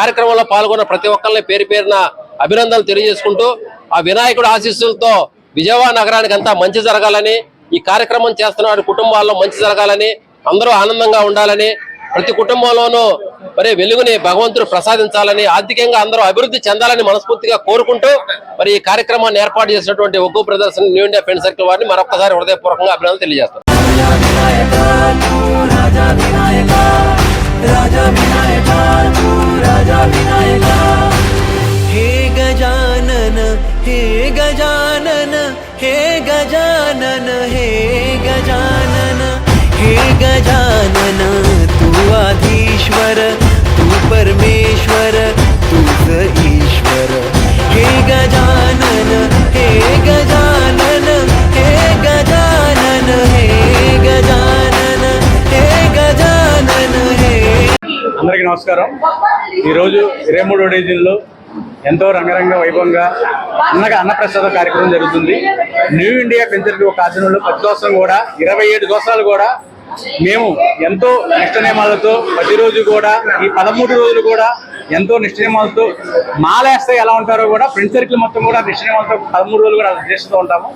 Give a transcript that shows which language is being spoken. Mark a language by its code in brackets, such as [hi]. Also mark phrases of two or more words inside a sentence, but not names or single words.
[te] కార్యక్రమంలో పాల్గొన్న ప్రతి ఒక్కరిని పేరు పేరున అభినందనలు తెలియజేసుకుంటూ ఆ వినాయకుడు ఆశీస్సులతో విజయవాడ నగరానికి అంతా మంచి జరగాలని, ఈ కార్యక్రమం చేస్తున్న వారి కుటుంబాల్లో మంచి జరగాలని, అందరూ ఆనందంగా ఉండాలని, ప్రతి కుటుంబంలోనూ మరి వెలుగుని భగవంతుడు ప్రసాదించాలని, ఆర్థికంగా అందరూ అభివృద్ధి చెందాలని మనస్ఫూర్తిగా కోరుకుంటూ మరి ఈ కార్యక్రమాన్ని ఏర్పాటు చేసినటువంటి ఒగ్గు బ్రదర్స్ న్యూ ఇండియా ఫ్రెండ్ సర్కిల్ వారిని మరొకసారి హృదయపూర్వకంగా అభినందనలు తెలియజేస్తాను. [mr] हे गजानन, हे गजानन, हे गजानन, हे गजानन, हे गजानन, तू आधीश्वर, तू परमेश्वर, तूच ईश्वर, हे गजानन, हे गजानन, हे गजानन, हे गजानन, हे गजानन, हे. [te] అందరికీ నమస్కారం. ఈరోజు 23వ డివిజన్లో ఎంతో రంగరంగ వైభవంగా అన్నప్రసాద కార్యక్రమం జరుగుతుంది. న్యూ ఇండియా ఫ్రెండ్ సర్కిల్ ఒక ఆచరణలో ప్రతి సంవత్సరం కూడా 27 సంవత్సరాలు కూడా మేము ఎంతో నిష్ట నియమాలతో ప్రతిరోజు కూడా ఈ 13 రోజులు కూడా ఎంతో నిష్ట నియమాలతో మాలేస్తే ఎలా ఉంటారో కూడా ఫ్రెండ్ సర్కిల్ మొత్తం కూడా నిష్ట నియమాలతో 13 రోజులు కూడా చేస్తూ ఉంటాము.